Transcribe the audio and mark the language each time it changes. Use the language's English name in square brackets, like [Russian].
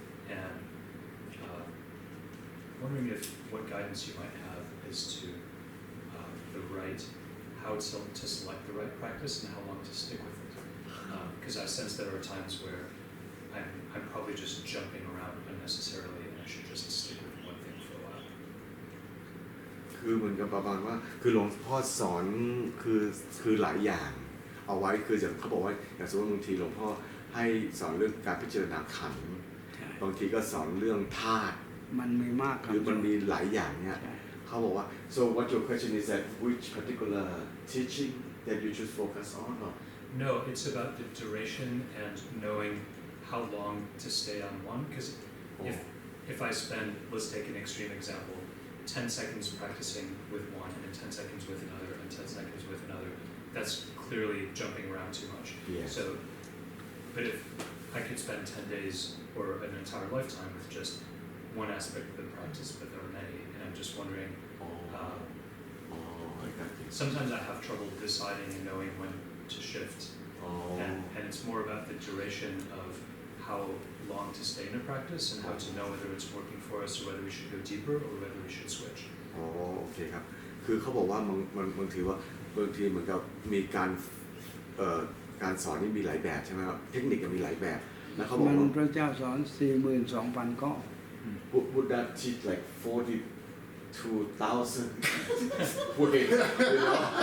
[English] And wondering if what guidance you might have as to how to select the right practice and how long to stick with it. Because I sense there are times where I'm probably just jumping around unnecessarily, and I should just stick with one thing for a while. [Thai] คือเหมือนกับประมาณว่าคือหลวงพ่อสอนคือหลายอย่างเอาไว้คืออย่างเขาบอกว่าอย่างสมมติบางทีหลวงพ่อให้สอนเรื่องการพิจารณาขันธ์บางทีก็สอนเรื่องธาตุ มันมีมากครับ คือมันมีหลายอย่างเนี่ยเขาบอกว่า [English] so what your question is that which particular teaching that you should focus on or No, it's about the duration and knowing how long to stay on one. Because if I spend, let's take an extreme example, 10 seconds practicing with one, and 10 seconds with another, and 10 seconds with another, that's clearly jumping around too much. Yes. So, but if I could spend 10 days or an entire lifetime with just one aspect of the practice, but there are many, and I'm just wondering, I got you. sometimes I have trouble deciding and knowing when to shift. And it's more about the duration of how long to stay in a practice and how to know whether it's working for us or whether we should go deeper or whether we should switch. [Thai] โอเคครับคือเขาบอกว่าบางทีเหมือนกับมีการสอนนี่มีหลายแบบใช่ไหมครับเทคนิคมีหลายแบบแล้วเขาบอก มัน ว่า พระเจ้าสอน 42,000 ข้อ [English] Buddha teach like 42,000 ways, you know.